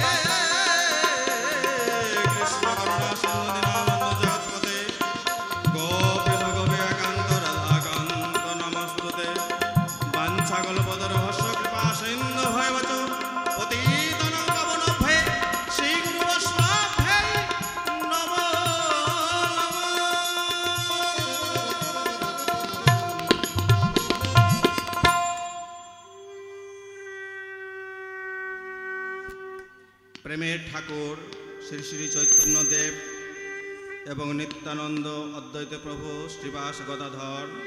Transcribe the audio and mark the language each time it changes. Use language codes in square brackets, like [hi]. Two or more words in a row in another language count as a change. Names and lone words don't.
[sa] कृष्ण करुणा सिंधु दीनानंद जगत्पते गोपेश गोपिकान्त राधाकान्त नमस्तुते वाञ्छाकल्पतरुभ्यश्च कृपा सिन्धु भवच पतितानां पावनेभ्यो श्री गुरु वैष्णवेभ्यो नमो [bn] প্রেমের ঠাকুর শ্রী শ্রী চৈতন্য দেব এবং নিত্যানন্দ অদ্বৈত প্রভু শ্রীবাস গদাধর